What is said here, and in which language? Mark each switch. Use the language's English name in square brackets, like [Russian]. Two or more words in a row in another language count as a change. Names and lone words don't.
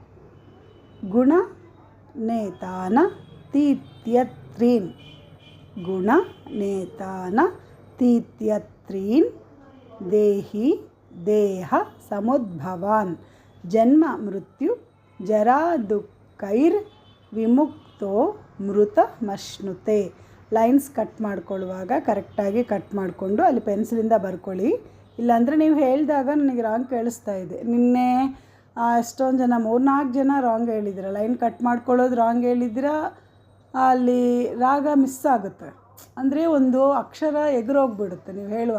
[Sanskrit] गुणनेतानतीत्यत्रीन् गुणनेतानतीत्यत्रीन् देहि देह समुद्भवान् जन्म मृत्यु जरा दुःखैर्विमुक्तो ಮೃತಮಶ್ನುತೆ। [English] lines cut [Kannada] ಮಾಡ್ಕೊಳ್ಳುವಾಗ ಕರೆಕ್ಟಾಗಿ ಕಟ್ ಮಾಡಿಕೊಂಡು ಅಲ್ಲಿ ಪೆನ್ಸಿಲಿಂದ ಬರ್ಕೊಳ್ಳಿ, ಇಲ್ಲಾಂದರೆ ನೀವು ಹೇಳಿದಾಗ ನನಗೆ ರಾಂಗ್ ಕೇಳಿಸ್ತಾ ಇದೆ. ನಿನ್ನೆ ಎಷ್ಟೊಂದು ಜನ 3-4 ಜನ ರಾಂಗ್ ಹೇಳಿದ್ದೀರ, [English] line cut [Kannada] ಮಾಡ್ಕೊಳ್ಳೋದು ರಾಂಗ್ ಹೇಳಿದ್ದೀರ, ಅಲ್ಲಿ ರಾಗ ಮಿಸ್ ಆಗುತ್ತೆ, ಅಂದರೆ ಒಂದು ಅಕ್ಷರ ಎದುರೋಗ್ಬಿಡುತ್ತೆ ನೀವು ಹೇಳುವಾಗ.